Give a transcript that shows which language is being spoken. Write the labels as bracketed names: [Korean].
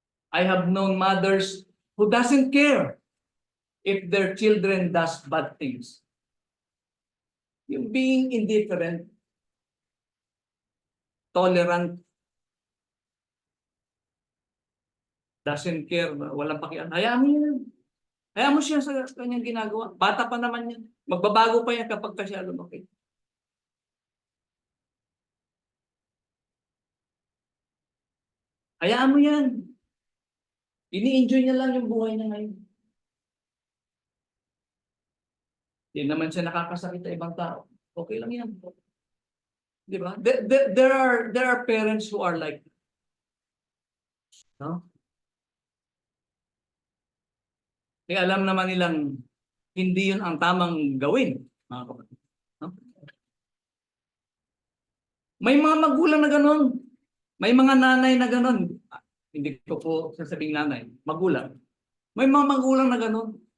[English] I have known mothers who doesn't care if their children does bad things. Yung being indifferent, tolerant, doesn't care, [Filipino] walang pakialam. Hayaan mo yan. Hayaan mo siya sa kanyang ginagawa. Bata pa naman yan. Magbabago pa yan kapag pa siya lumaki. Hayaan mo yan. Ini-enjoy niya lang yung buhay niya ngayon. Hindi naman siya nakakasakit sa ibang tao. Okay lang yan. Di ba? [English] There are parents who are like that. No? [Filipino] Kaya alam naman nilang hindi yun ang tamang gawin, mga kapatid. No? May mga magulang na gano'n. May mga nanay na gano'n. Hindi ko po sasabing nanay. Magulang. May mga magulang na gano'n.